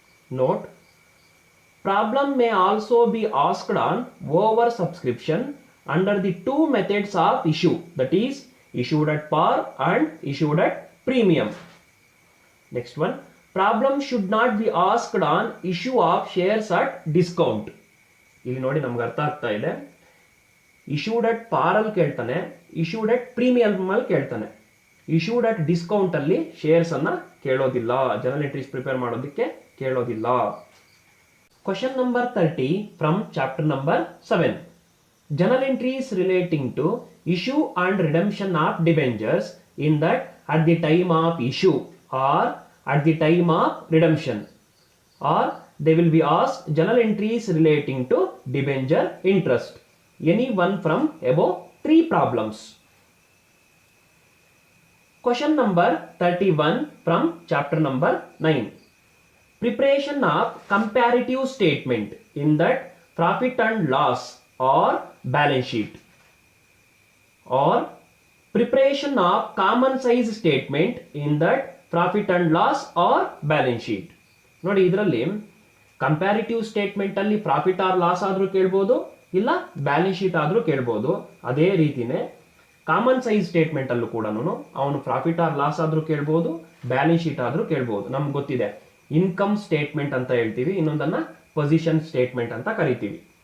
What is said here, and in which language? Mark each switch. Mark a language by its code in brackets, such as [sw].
[en] Note: problem may also be asked on over subscription under the two methods of issue, that is issued at par and issued at premium. Next one, problem should not be asked on issue of shares at discount. [kn] ಇಲ್ಲಿ ನೋಡಿ ನಮ್ಗೆ ಅರ್ಥ ಆಗ್ತಾ ಇದೆ. issued at par ಅಲ್ಲಿ ಕೇಳ್ತಾನೆ, issued at premium ಅಲ್ಲಿ ಕೇಳ್ತಾನೆ. issued at discount ಅಲ್ಲಿ ಶೇರ್ಸ್ ಅನ್ನ ಕೇಳೋದಿಲ್ಲ, ಜನರಲ್ ಎಂಟ್ರೀಸ್ ಪ್ರಿಪೇರ್ ಮಾಡೋದಕ್ಕೆ ಕೇಳೋದಿಲ್ಲ. [en] Question number 30 from chapter number 7. Journal entries relating to issue and redemption of debentures in that at the time of issue or at the time of redemption, or they will be asked journal entries relating to debenture interest. Any one from above 3 problems. Question number 31 from chapter number 9. Preparation of comparative statement in that profit and loss or balance sheet, or preparation of common size statement in that profit and loss or balance sheet. [kn] ನೋಡಿ ಇದರಲ್ಲಿ comparative statement ಅಲ್ಲಿ profit or loss ಆದ್ರೂ ಕೇಳ್ಬೋದು, ಇಲ್ಲ balance sheet ಆದ್ರೂ ಕೇಳ್ಬೋದು. ಅದೇ ರೀತಿನೇ ಕಾಮನ್ ಸೈಜ್ ಸ್ಟೇಟ್ಮೆಂಟ್ ಅಲ್ಲೂ ಕೂಡ ಅವನು ಪ್ರಾಫಿಟ್ ಆರ್ ಲಾಸ್ ಆದ್ರೂ ಕೇಳ್ಬೋದು, ಬ್ಯಾಲೆನ್ಸ್ ಶೀಟ್ ಆದ್ರೂ ಕೇಳ್ಬೋದು. ನಮ್ಗೆ ಗೊತ್ತಿದೆ, ಇನ್ಕಮ್ ಸ್ಟೇಟ್ಮೆಂಟ್ ಅಂತ ಹೇಳ್ತೀವಿ, ಇನ್ನೊಂದನ್ನ ಪೊಸಿಷನ್ ಸ್ಟೇಟ್ಮೆಂಟ್ ಅಂತ ಕರಿತೀವಿ.